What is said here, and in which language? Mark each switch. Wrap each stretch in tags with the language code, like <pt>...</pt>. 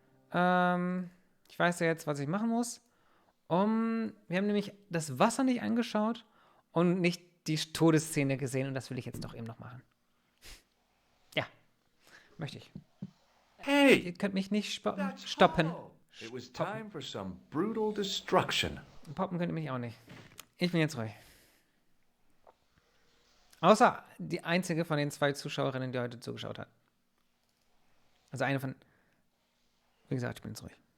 <de>Ich weiß ja jetzt, was ich machen muss. Wir haben nämlich das Wasser nicht angeschaut und nicht die Todesszene gesehen. Und das will ich jetzt doch eben noch machen. Ja, möchte ich. Hey! Ihr könnt mich nicht stoppen.</de> <en>It was time for some brutal destruction.</en> <de>Poppen könnt ihr mich auch nicht. Ich bin jetzt ruhig. Außer die einzige von den 2 Zuschauerinnen, die heute zugeschaut hat. Also eine von... Wie gesagt, ich bin jetzt ruhig.</de>